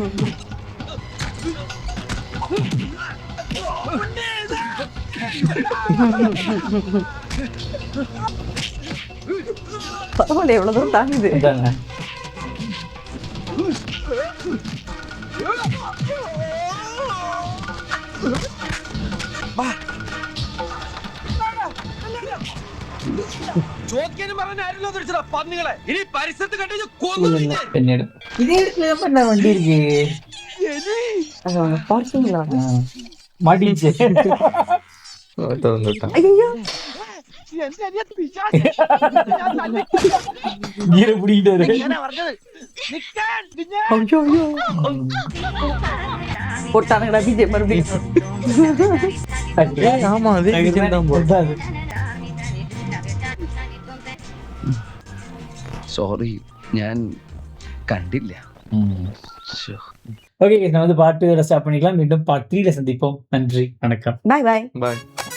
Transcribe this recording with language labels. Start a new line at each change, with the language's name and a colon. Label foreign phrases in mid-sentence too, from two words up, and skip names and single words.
Tamil: பரவாயில்ல, எவ்வளவு தூரம் தாங்குது. இதாங்க.
Malayalam: ചോദിക്കാനും പറഞ്ഞായിരുന്നോ പന്നികളെ? ഇനി പരിസരത്ത് കണ്ടു
Tamil: പിന്നീട് இதே இடத்துல என்ன வண்டி இருக்கு? பார்க்கிங்களா? மாட்டிச்சு. ஐயோ, கீரை பிடிக்கிட்டாரு. ஐயோ ஐயோ போட்டானுங்கடா பிஜே மறுபடியும். ஆமா, அதே விஜயம் தான் போடுறாரு.
Malayalam: സോറി, ഞാൻ കണ്ടില്ല.
Tamil: ஓகே, நான் வந்து பார்ட் 2 ஸ்டார்ட் பண்ணிக்கலாம். மீண்டும் பார்ட் 3ல சந்திப்போம். நன்றி, வணக்கம். பாய் பாய். பாய்.